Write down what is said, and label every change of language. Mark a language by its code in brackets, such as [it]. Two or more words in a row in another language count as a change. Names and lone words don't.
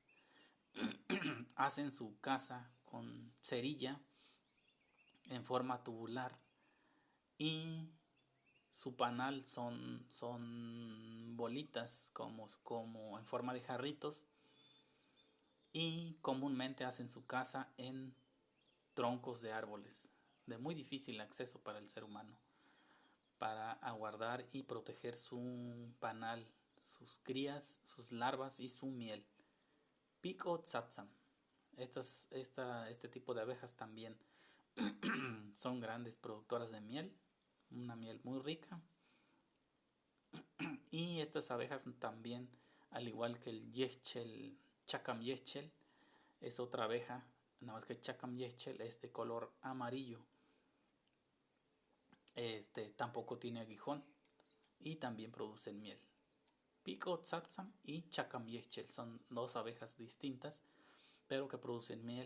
[es] Hacen su casa con cerilla en forma tubular y su panal son bolitas como en forma de jarritos, y comúnmente hacen su casa en troncos de árboles de muy difícil acceso para el ser humano, para aguardar y proteger su panal, sus crías, sus larvas y su miel. [tzh] Pico tzapzam. [es] Este tipo de abejas también son grandes productoras de miel, una miel muy rica. Y estas abejas también, al igual que el yechel, [tzh] chacam yechel, [es] es otra abeja, nada más que [tzh] chacam yechel [es] es de color amarillo. Tampoco tiene aguijón y también producen miel. [tzh] Pico tzapzam [es] y [tzh] chacam yechel [es] son dos abejas distintas, pero que producen miel.